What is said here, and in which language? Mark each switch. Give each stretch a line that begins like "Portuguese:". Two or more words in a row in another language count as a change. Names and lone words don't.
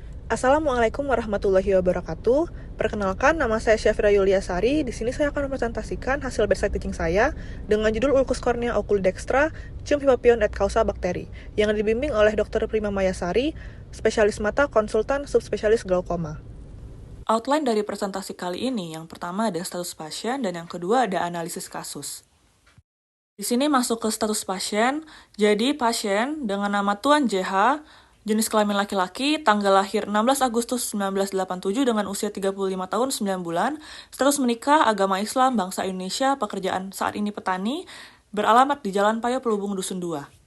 Arabic: السلام عليكم ورحمة الله وبركاته.
Indonesian: Perkenalkan, nama saya Syafira Yuliasari. Di sini saya akan mempresentasikan hasil
English: bedside teaching
Indonesian: saya dengan judul
Latin: Ulcus cornea oculi dextra, Cium Hippopyon et causa bakteri,
Indonesian: yang dibimbing oleh Dr. Prima Mayasari, spesialis mata konsultan subspesialis glaukoma. Outline dari presentasi kali ini, yang pertama ada status pasien dan yang kedua ada analisis kasus. Di sini masuk ke status pasien, jadi pasien dengan nama Tuan JH, jenis kelamin laki-laki, tanggal lahir 16 Agustus 1987 dengan usia 35 tahun 9 bulan, status menikah, agama Islam, bangsa Indonesia, pekerjaan saat ini petani, beralamat di Jalan Payo Pelubung Dusun 2.